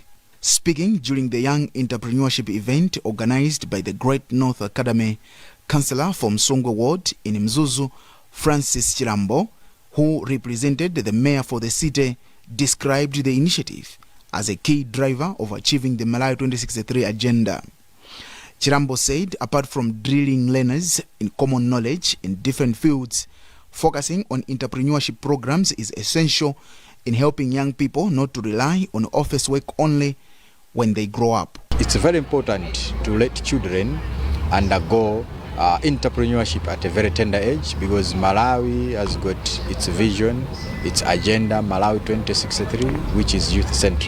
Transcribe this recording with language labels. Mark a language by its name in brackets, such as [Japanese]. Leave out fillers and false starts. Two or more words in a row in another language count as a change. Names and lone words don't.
[English] Speaking during the Young Entrepreneurship event organized by the Great North Academy, Councillor from Zomwe Ward in Mzuzu, Francis Chirambo, who represented the mayor for the city, described the initiative as a key driver of achieving the Malawi 2063 agenda. Chirambo said apart from drilling learners in common knowledge in different fields, focusing on entrepreneurship programs is essential in helping young people not to rely on office work only when they grow up. It's very important to let children undergo entrepreneurship at a very tender age, because Malawi has got its vision, its agenda, Malawi 2063, which is youth-centric.